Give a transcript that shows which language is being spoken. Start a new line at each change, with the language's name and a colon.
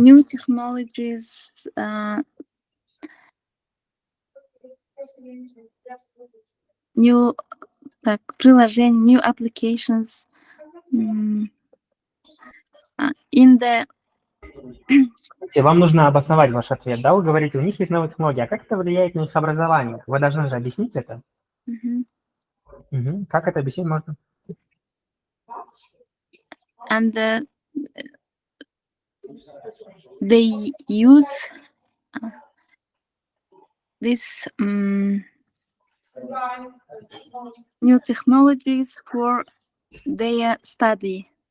English: new technologies new
Russian: так, приложения,
English: new applications in the
Russian: Вам нужно обосновать ваш ответ, да? Вы говорите, у них есть новые технологии, а как это влияет на их образование? Вы должны же объяснить это. Как это объяснить можно?
English: and they use this new technologies for their study.